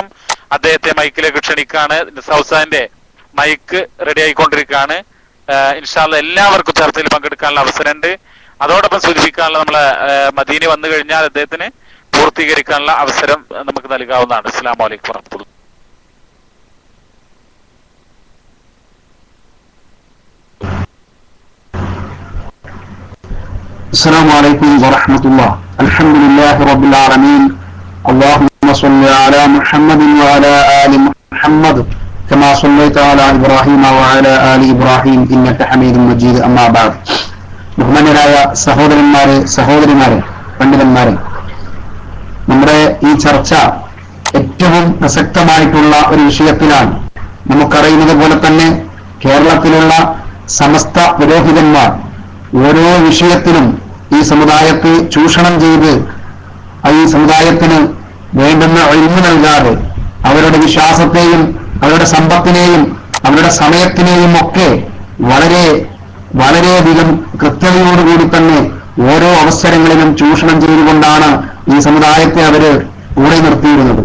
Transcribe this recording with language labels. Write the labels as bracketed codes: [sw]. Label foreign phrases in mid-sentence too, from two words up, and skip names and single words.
[ml] അദ്ദേഹത്തെ മൈക്കിലേക്ക് ക്ഷണിക്കാണ്. നിസാബ് ഉസ്താദിന്റെ മൈക്ക് റെഡി ആയിക്കൊണ്ടിരിക്കുകയാണ്. [ar] إن شاء الله [ml] എല്ലാവർക്കും ചർച്ചയിൽ പങ്കെടുക്കാനുള്ള അവസരമുണ്ട്. അതോടൊപ്പം സൂചിപ്പിക്കാനുള്ള നമ്മളെ മദീന വന്നു കഴിഞ്ഞാൽ അദ്ദേഹത്തിന് പൂർത്തീകരിക്കാനുള്ള അവസരം നമുക്ക് നൽകാവുന്നതാണ്. [ar] السلام عليكم ورحمة الله. السلام عليكم ورحمة الله. الحمد لله رب العالمين. اللهم صل على محمد وعلى آل محمد كما صليت على إبراهيم وعلى آل إبراهيم إنك حميد مجيد. أما بعد. [ml] ബഹുമാന്യരായ സഹോദരിമാരെ, പണ്ഡിതന്മാരെ, നമ്മുടെ ഈ ചർച്ച ഏറ്റവും പ്രസക്തമായിട്ടുള്ള ഒരു വിഷയത്തിലാണ്. നമുക്കറിയുന്നത് പോലെ തന്നെ കേരളത്തിലുള്ള സമസ്ത പുരോഹിതന്മാർ ഓരോ വിഷയത്തിലും ഈ സമുദായത്തെ ചൂഷണം ചെയ്ത് ഈ സമുദായത്തിന് വേണ്ടുന്ന ഇൽമു നൽകാതെ അവരുടെ വിശ്വാസത്തെയും അവരുടെ സമ്പത്തിനെയും അവരുടെ സമയത്തിനെയും ഒക്കെ വളരെയധികം കൃത്യതയോടുകൂടി തന്നെ ഓരോ അവസരങ്ങളിലും ചൂഷണം ചെയ്തുകൊണ്ടാണ് ഈ സമുദായത്തെ അവര് കൂടെ നിർത്തിയിരുന്നത്.